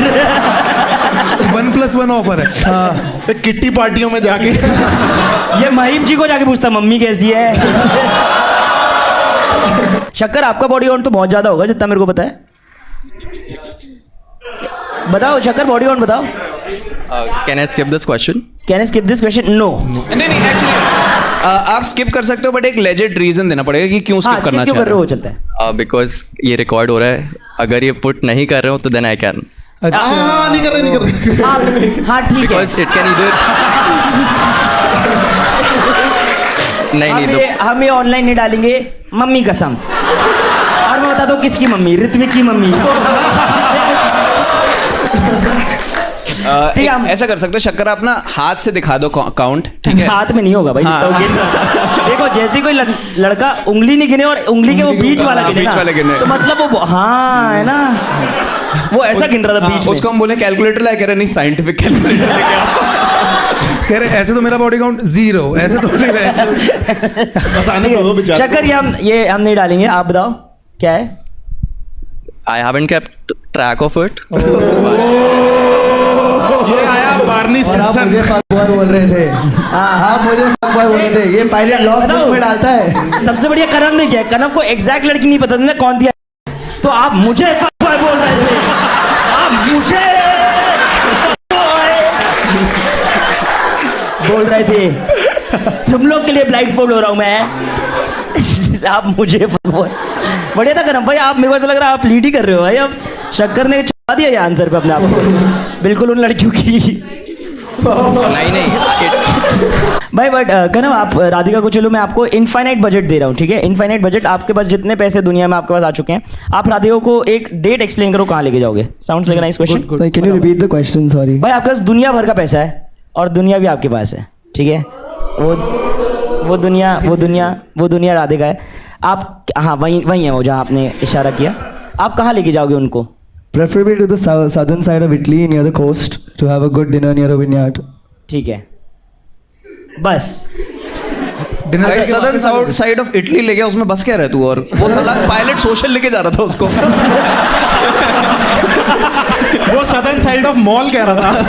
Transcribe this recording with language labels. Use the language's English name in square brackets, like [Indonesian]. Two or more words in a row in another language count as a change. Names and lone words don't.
[Hindi] 1+1 ऑफर है। हाँ किट्टी पार्टियों में जाके ये महिम जी को जाके पूछता मम्मी कैसी है। शक्कर आपका [English] body count [Hindi] तो बहुत ज्यादा होगा जितना मेरे को पता है। बताओ शक्कर [English] body count [Hindi] बताओ। [English] Can I skip this question? Can I skip this question? No. [Hindi] नहीं एक्चुअली आप स्किप कर सकते हो, बट एक [English] legit reason [Hindi] देना पड़ेगा कि क्यों स्किप करना क्यों चाह कर रहे हो? चलता है Because ये रिकॉर्ड हो रहा है, अगर ये पुट नहीं कर रहे हो तो [English] then I can. [Hindi] हाँ नहीं कर रहे हाँ ठीक है। [English] Because it can either [Hindi] नहीं तो हम ये ऑनलाइन नहीं डालेंगे, मम्मी कसम। और मैं बता दूं किसकी मम्मी? ऋत्विक की मम्मी। ऐसा कर सकते हो शक्कर, आप ना हाथ से दिखा दो काउंट, ठीक है? हाथ में नहीं होगा भाई। हाँ। देखो जैसे कोई लड़का उंगली नहीं गिने और उंगली के वो बीच वाला गिने, तो मतलब वो हाँ है ना, वो ऐसा गिन रहा था बीच में। उसको हम बोले कैलकुलेटर लाया, कह रहे नहीं [English] scientific calculator [Hindi] लेके आओ। कह रहे ऐसे तो मेरा [English] body count [Hindi] 0, ऐसे तो नहीं बताने को दो बेचारे शक्कर ये हम नहीं डालेंगे, आप बताओ क्या है? [English] I haven't kept track of it. [Hindi] ये आया बार्निश और आप मुझे [English] fuck boy [Hindi] बोल रहे थे। आप मुझे [English] fuck boy [Hindi] बोल रहे थे। ये पायलट लॉक में डालता है। सबसे बढ़िया कनव ने किया। कनव को एग्जैक्ट लड़की नहीं पता था कौन थी, तो आप मुझे [English] fuck boy [Hindi] बोल रहे थे। आप मुझे [English] fuck boy [Hindi] बोल रहे थे। तुम लोग के लिए [English] blind fold [Hindi] हो रहा हूँ मैं। आप मुझे [English] fuck boy। [Hindi] बढ़िया था कनव भाई, आप मेरे को ऐसा लग रहा है आप लीड ही कर रहे हो भाई। अब शक्कर ने छुपा दिया ये आंसर पे अपने आप को, बिल्कुल उन लड़कियों की। नहीं भाई बट कनव आप राधिका को, चलो मैं आपको [English] infinite budget [Hindi] दे रहा हूँ, ठीक है? [English] infinite budget, [Hindi] आपके पास जितने पैसे दुनिया में आपके पास आ चुके हैं, आप राधिका को एक [English] date explain [Hindi] करो, कहाँ लेके जाओगे? [English] sounds like a nice question. Sorry, can you repeat the question? Sorry. [Hindi] भाई आपके पास दुनिया भर का पैसा है और दुनिया भी आपके पास है, ठीक है? वो दुनिया राधिका है। आप हाँ वही है वो जहाँ आपने इशारा किया। आप कहाँ लेके जाओगे उनको? [English] Preferably to the southern side of Italy, near the coast, to have a good dinner near a vineyard. [Hindi] ठीक है, बस [English] southern side of Italy [Hindi] ले गया, उसमें बस क्या रहा तू? और वो साला पायलट सोशल लेके जा रहा था उसको। वो [English] southern side of mall [Hindi] कह रहा था।